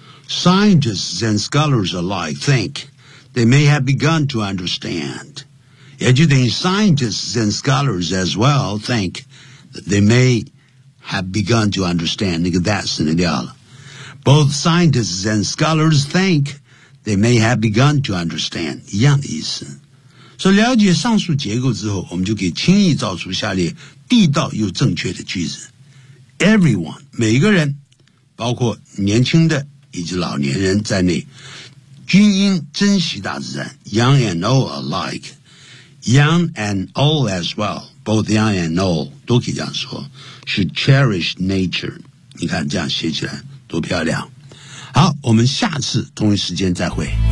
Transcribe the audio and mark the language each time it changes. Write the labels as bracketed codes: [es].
[en] Scientists and scholars alike think they may have begun to understand. 也就等于 scientists and scholars as well think that they may have begun to understand. [zh] 那个 that 省略掉了。 [en] Both scientists and scholars think they may have begun to understand. [zh] 一样的意思。所以了解上述结构之后，我们就可以轻易造出下列地道又正确的句子。 Everyone, 每个人，包括年轻的以及老年人在内，均应珍惜大自然。 [en] Young and old alike, young and old as well, both young and old, [zh] 都可以这样说 [en] should cherish nature. [zh] 你看这样写起来多漂亮。好，我们下次同一时间再会。